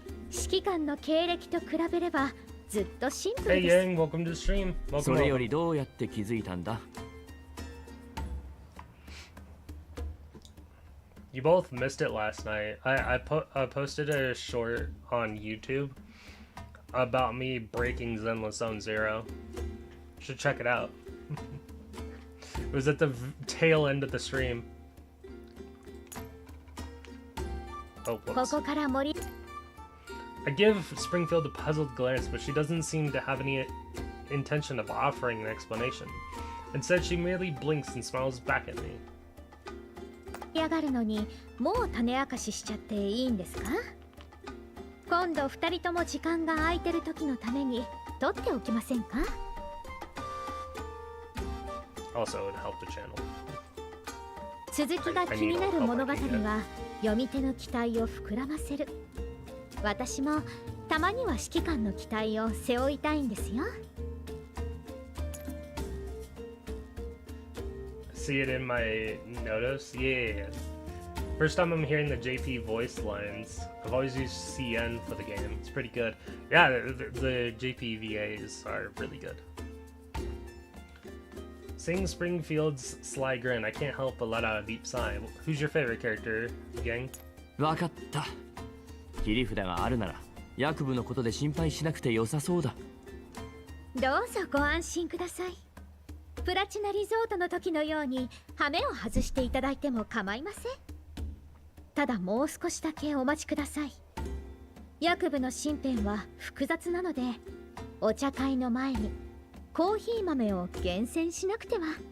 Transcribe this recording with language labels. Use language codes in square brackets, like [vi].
[ja] 指揮官の経歴と比べればずっとシンプルです。 [en] Hey Yang, welcome to the stream. Welcome. [ja] それよりどうやって気づいたんだ [en] ？You both missed it last night. I posted a short on YouTube about me breaking Zenless Zone 0. You should check it out. It was at the tail end of the stream. Oh, whoops. I give Springfield a puzzled glance, but she doesn't seem to have any intention of offering an explanation. Instead, she merely blinks and smiles back at me. [ja] やがるのにもう種明かししちゃっていいんですか？今度2人とも時間が空いてる時のために取っておきませんか？ [en] Also, it would help the channel. [ja] 続きが気になる物語は読み手の期待を膨らませる。私もたまには指揮官の期待を背負いたいんですよ。 [en] See it in my notice? Yeah. First time I'm hearing the JP voice lines. I've always used CN for the game. It's pretty good. Yeah, the JP VAs are really good. Seeing Springfield's sly grin, I can't help but let out a deep sigh. Who's your favorite character, gang? [ja] わかった。切り札があるなら役部のことで心配しなくて良さそうだ。どうぞご安心ください。プラチナリゾートの時のように羽目を外していただいても構いません。ただもう少しだけお待ちください。役部の身辺は複雑なので、お茶会の前にコーヒー豆を厳選しなくては。